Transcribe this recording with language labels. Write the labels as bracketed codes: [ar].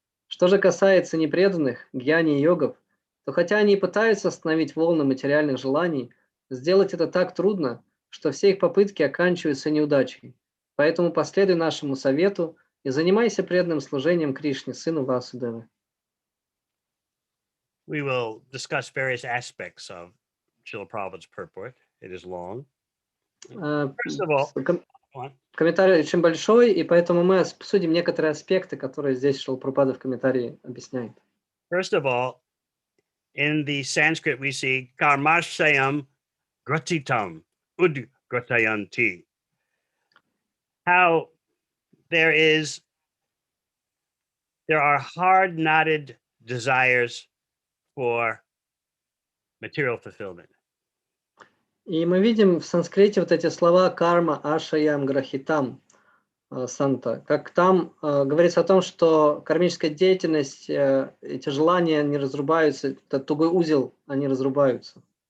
[ru] Что же касается непреданных, гьяни и йогов, то хотя они и пытаются остановить волны материальных желаний, сделать это так трудно, что все их попытки оканчиваются неудачей. Поэтому последуй нашему совету и занимайся преданным служением Кришне, сыну Васудевы. [en] We will discuss various aspects of Srila Prabhupada's purport. It is long. First of all, [ru] комментарий очень большой, и поэтому мы обсудим некоторые аспекты, которые здесь Шрила Прабхупада в комментарии объясняет. [en] First of all, in the Sanskrit we see karmashayam gratitam udgratayanti. How there are hard-knotted desires for material fulfillment. [ru] И мы видим в санскрите вот эти слова карма, ашаям, грахитам, санта. Как там говорится о том, что кармическая деятельность, эти желания не разрубаются, это тугой узел, они разрубаются.